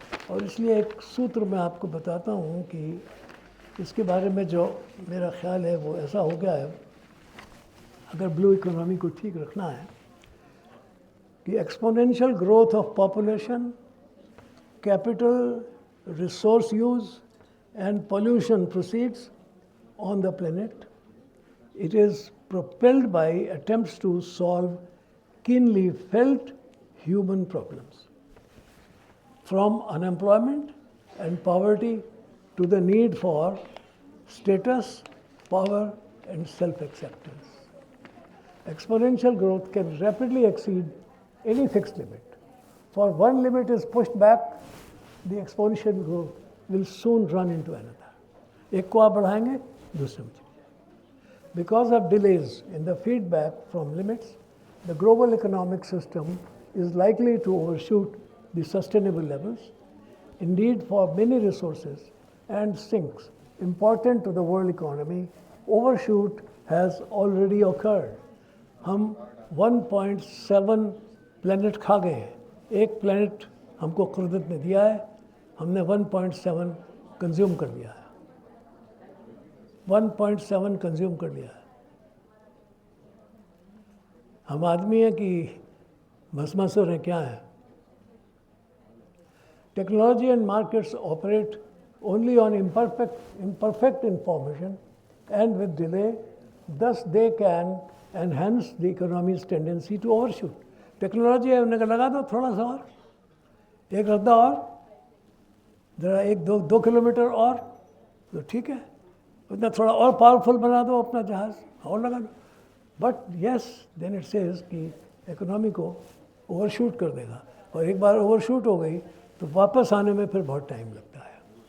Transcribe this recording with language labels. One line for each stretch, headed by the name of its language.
Hindi: और इसलिए एक सूत्र मैं आपको बताता हूँ कि इसके बारे में जो मेरा ख्याल है वो ऐसा हो गया है, अगर ब्लू इकोनॉमी को ठीक रखना है, कि
English: Exponential growth of population, capital, resource use and pollution proceeds on the planet. It is propelled by attempts to solve keenly felt human problems, from unemployment and poverty to the need for status, power, and self-acceptance. Exponential growth can rapidly exceed any fixed limit. For one limit is pushed back, the exponential growth will soon run into another.
Hindi: एक को आप बढ़ाएंगे, दूसरे में चलिए।
English: Because of delays in the feedback from limits, the global economic system is likely to overshoot the sustainable levels. Indeed, for many resources and sinks important to the world economy, overshoot has already occurred.
Hindi: हम 1.7 planet खा गए हैं। एक planet हमको कुदरत ने दिया है, हमने 1.7 कंज्यूम कर लिया है। 1.7 कंज्यूम कर लिया है। हम आदमी हैं कि भस्मासुर हैं, क्या है?
English: Technology and markets operate only on imperfect information and with delay, thus they can enhance the economy's tendency to overshoot.
Hindi: Technology है, उन्हें लगा दो थोड़ा सा और, एक रद्दा और, ज़रा एक दो किलोमीटर और, तो ठीक है, उतना थोड़ा और पावरफुल बना दो अपना जहाज़ और लगा दो।
English: but yes, then it says
Hindi: कि इकोनॉमी को ओवरशूट कर देगा, और एक बार ओवरशूट हो गई तो वापस आने में फिर बहुत टाइम लगता है।